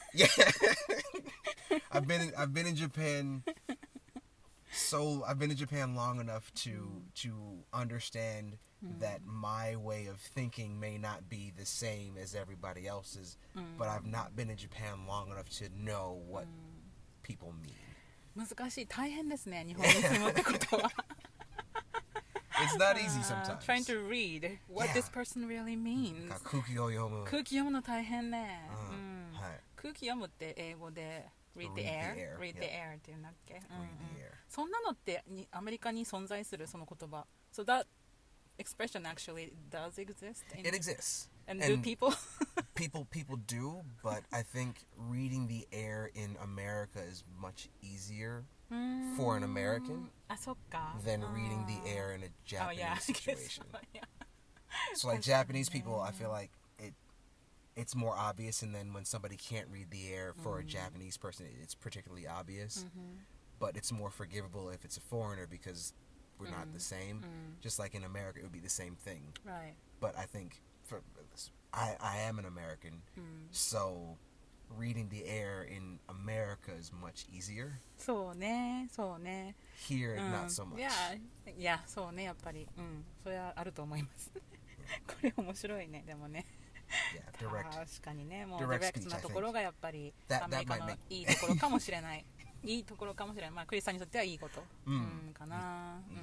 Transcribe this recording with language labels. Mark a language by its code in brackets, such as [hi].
[en] Yeah. I've been in Japan. So I've been in Japan long enough to understand that my way of thinking may not be the same as everybody else's, but I've not been in Japan long enough to know what people mean. [ja] 難しい。大変ですね。日本に住むってことは。 [en] It's not easy sometimes. Trying to read what this person really means. [ja] 空気を読む。空気読むの大変ね。はい。空気読むって英語で read the air? Read the air っていうんだっけ？ [en] Read the air. [ja] そんなのってアメリカに存在するその言葉。 [en] So that expression actually does exist. It exists. And do people? people do, but I think reading the air in America is much easier for an American [ja] あ、そっか。 [en] than reading the air in a Japanese situation. Yeah. So like Japanese people, I feel like it's more obvious, and then when somebody can't read the air for a Japanese person, it's particularly obvious. But it's more forgivable if it's a foreigner because we're not the same. Just like in America, it would be the same thing. Right. But I think I am an American, so reading the air in America is much easier. [ja] そうね、そうね。 [en] Here, not so much. [ja] Yeah, そうね、やっぱり。それはあると思います。これ面白いね、でもね。 [en] Yeah, direct. [ja] 確かにね、もうディレクトなところがやっぱりアメリカの [en] that [ja] いいところかもしれない。いいところかもしれない。まあクリスさんにとってはいいこと、かな。